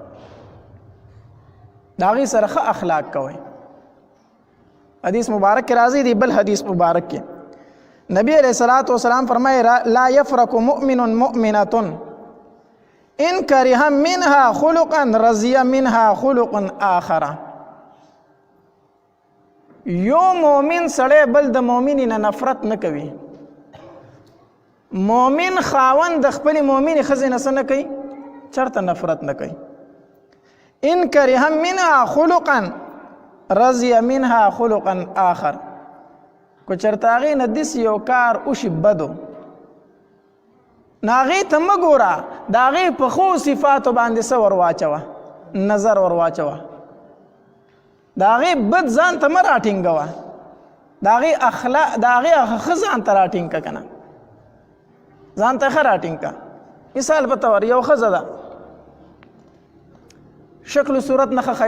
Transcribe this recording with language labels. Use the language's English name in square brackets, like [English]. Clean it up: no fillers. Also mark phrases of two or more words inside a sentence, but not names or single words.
[Pashto] د هغې سره ښه اخلاق کوئ حدیث مبارک کې راځي دی بل حدیث مبارک کې نبی علیہ الصلوۃ والسلام فرمائے [Arabic] لا يفرق مؤمن مؤمنة ان کرہ منها خلقا رضی منها خلق آخر [Pashto] یو مومن سړی بل د مومنی نه نفرت نه کوي مومن خاوند د خپل مومنی ښځې نه څه نه کوي چرته نفرت نه کوي [Arabic] ان کرہ منها خلقا رضی منها خلقا آخر [Pashto] کو چرته هغې نه داسې یو کار وشي بدو نو هغې ته مه ګوره د هغې په ښو صفاتو باندې څه ور واچوه نظر ور واچوه د هغې بد ځان ته مه راټینګوه د هغې اخلاق د هغې ښه ځان ته راټینګ که که نه ځان ته ښه راټینګ که مثال په طور یو ښځه ده شکل و صورت نه ښه